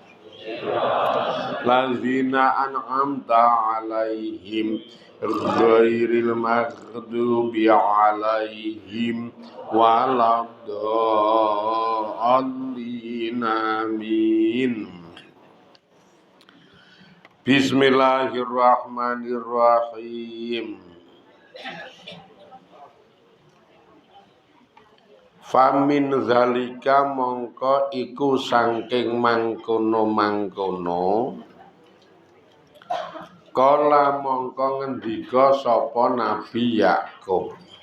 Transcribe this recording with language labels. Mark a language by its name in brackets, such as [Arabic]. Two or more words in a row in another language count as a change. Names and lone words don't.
[Arabic] الذين أنعمت عليهم غير المغضوب عليهم ولا الضالين آمين. Bismillahirrahmanirrahim. فمن ذلك [Javanese] mongko iku saking mangkono-mangkono kala mongko ngendika sapa Nabi Yakub.